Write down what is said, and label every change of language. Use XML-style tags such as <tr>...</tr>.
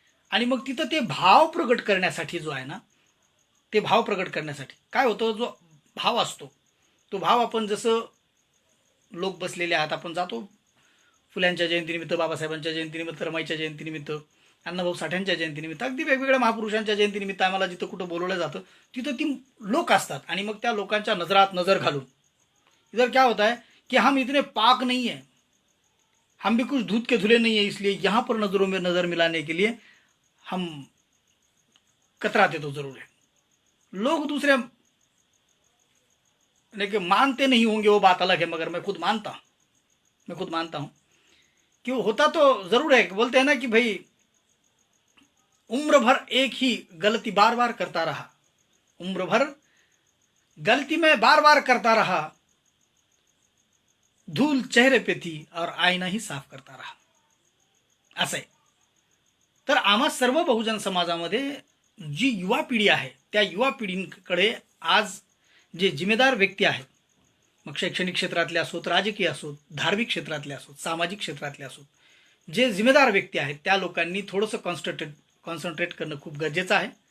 <mr>आणि मग तिथं ते भाव प्रगट करण्यासाठी जो आहे ना, ते भाव प्रगट करण्यासाठी काय होतं, जो भाव असतो तो भाव आपण जसं लोक बसलेले आहात, आपण जातो फुल्यांच्या जयंतीनिमित्त, बाबासाहेबांच्या जयंतीनिमित्त, रमाईच्या जयंतीनिमित्त, अण्णाभाऊ साठ्यांच्या जयंतीनिमित्त, अगदी वेगवेगळ्या महापुरुषांच्या जयंतीनिमित्त आम्हाला जिथं कुठं बोलवलं जातं तिथं ती लोक असतात. आणि मग त्या लोकांच्या नजरात नजर घालून</mr> <hi>इधर क्या होता है कि हम इतने पाक नहीं है, हम भी कुछ दूध के धुले नहीं है, इसलिए यहाँ पर नजरों में नजर मिलाने के लिए हम कतराते तो जरूर है. लोग दूसरे लेकिन मानते नहीं होंगे वो बात अलग है, मगर मैं खुद मानता हूँ कि वो होता तो जरूर है. बोलते हैं ना कि भाई उम्र भर एक ही गलती बार बार करता रहा, उम्र भर गलती में बार बार करता रहा, धूल चेहरे पे थी और आईना ही साफ करता रहा.</hi> <mr>असं आहे. तर आम्हा सर्व बहुजन समाजामध्ये जी युवा पिढी आहे त्या युवा पिढीकडे आज जे जिम्मेदार व्यक्ती आहेत, मग शैक्षणिक क्षेत्रातले असोत, राजकीय असोत, धार्मिक क्षेत्रातले असोत, सामाजिक क्षेत्रातले असोत, जे जिम्मेदार व्यक्ती आहेत त्या लोकांनी थोडंसं कॉन्सन्ट्रेट करणं खूप गरजेचं आहे.</mr>